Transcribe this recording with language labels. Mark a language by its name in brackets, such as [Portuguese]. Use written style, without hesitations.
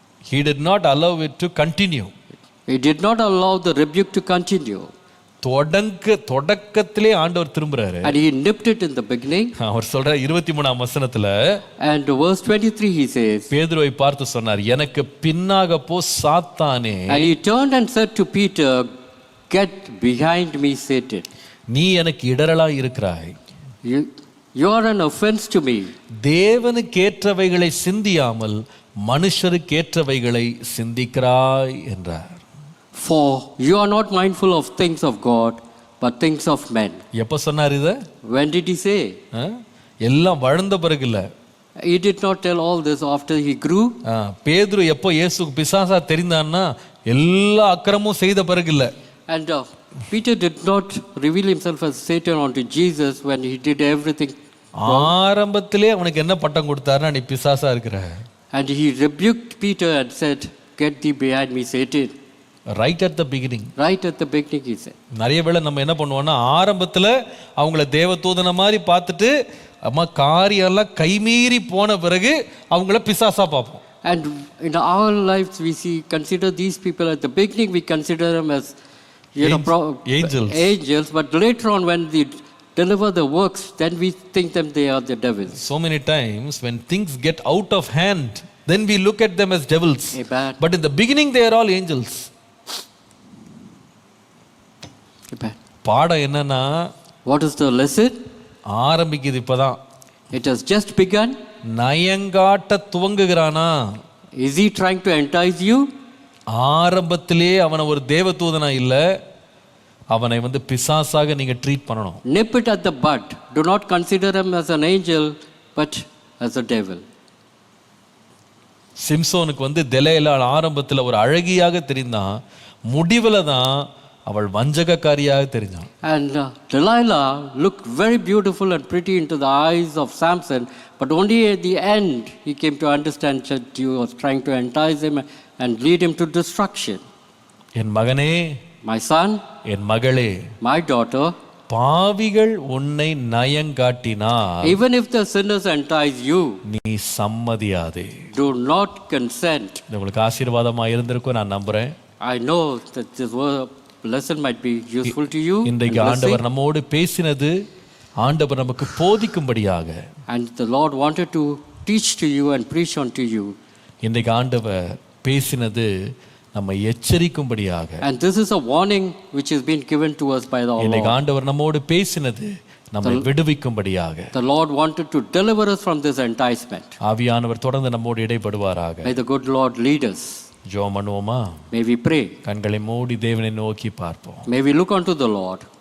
[English] He did not allow it to continue. He did not allow the rebuke to continue. [Tamil] தொடக்கத்திலே ஆண்டவர் திரும்புறாரு. [English] And he nipped it in the beginning. [Tamil] அவர் சொல்ற 23ஆம் வசனத்துல, [English] and verse 23 he says, [Tamil] பேதுருவை பார்த்து சொன்னார், எனக்கு பின்னாக போ சாத்தானே. [English] and he turned and said to Peter, get behind me, Satan. [Tamil] நீ எனக்கு இடரலா இருக்கிறாய். [English] You are an offense to me. [Tamil] தேவனுக்கு ஏற்றவைகளை சிந்தியாமல் மனுஷருக்கு ஏற்றவைகளை சிந்திக்கிறாய் என்றார். [English] For you are not mindful of things of God, but things of men. [Tamil] எப்ப சொன்னார் இத? [English] When did he say? [Tamil] எல்லாம் வளர்ந்த பிறகு இல்ல. [English] He did not tell all this after he grew. [Tamil] பேதுரு எப்போ இயேசுக்கு பிசாசா தெரிந்தான்னா எல்லா அக்கிரமும் செய்த பிறகு இல்ல. [English] And Peter did not reveal himself as Satan unto Jesus when he did everything. [Tamil] ஆரம்பத்திலே அவனுக்கு என்ன பட்டம் கொடுத்தாருன்னா, நீ பிசாசா இருக்கிற. [English] And he rebuked Peter and said, get thee behind me, Satan. Right at the beginning. Right at the beginning he said. [Tamil] நிறைய வேளை நம்ம என்ன பண்ணுவோம்னா, ஆரம்பத்துல அவங்கள தேவதூதன மாதிரி பார்த்துட்டு அம்மா காரியெல்லாம் கைமீறி போன பிறகு அவங்கள பிசாசா பார்ப்போம். [English] And in our lives we consider these people at the beginning, we consider them as angels, but later on when they deliver the works, then we think them they are the devils. So many times when things get out of hand, then we look at them as devils. Amen. But in the beginning they are all angels. Amen. [Tamil] பாடம் என்னன்னா, [English] what is the lesson? [Tamil] ஆரம்பிக்குது இப்பதான். [English] It has just begun. [Tamil] நயங்காட்ட துவங்குகிறானா? [English] Is he trying to entice you? [Tamil] ஆரம்பத்திலே அவனை ஒரு தேவதூதனா இல்ல, அவனை பிசாசாக நீங்க ட்ரீட் பண்ணணும். [English] Nip it at the bud. Do not consider him as an angel, but as a devil. [Tamil] சிம்சோனுக்கு தெலேலா ஆரம்பத்தில் ஒரு அழகியாக தெரிந்தான், முடிவில் தான் அவள் வஞ்சகக்காரியாக தெரிஞ்சான். [English] And Delilah looked very beautiful and pretty into the eyes of Samson, but only at the end he came to understand that she was trying to entice him and lead him to destruction. [Tamil] என் மகனே, [English] my son, [Tamil] என் மகளே, [English] my daughter, [Tamil] பாவிகள் உன்னை நயங்காட்டினால், [English] even if the sinners entice you, [Tamil] நீ சம்மதியாதே. [English] do not consent. [Tamil] இது உங்களுக்கு ஆசீர்வாதமா இருந்திருக்கும் நான் நம்புறேன். [English] I know that this lesson might be useful to you. [Tamil] இன்றைக்கு ஆண்டவர் நம்மோடு பேசினது ஆண்டவர் நமக்கு போதிக்கும்படியாக, [English] and the Lord wanted to teach to you and preach unto you. [Tamil] இன்றைக்கு ஆண்டவர் பேசினது நம்மை எச்சரிக்கும்படியாக, [English] and this is a warning which has been given to us by the Lord. [Tamil] இன்றைக்கு ஆண்டவர் நம்மோடு பேசினது நம்மை விடுவிக்கும்படியாக. [English] The Lord wanted to deliver us from this enticement. [Tamil] ஆவியானவர் தொடர்ந்து நம்மோடு இடைப்படுவாராக. [English] May the good Lord lead us. [Tamil] ஜெபம் பண்ணுவோமா? [English] May we pray. [Tamil] கண்களை மூடி தேவனை நோக்கி பார்ப்போம். [English] May we look unto the Lord.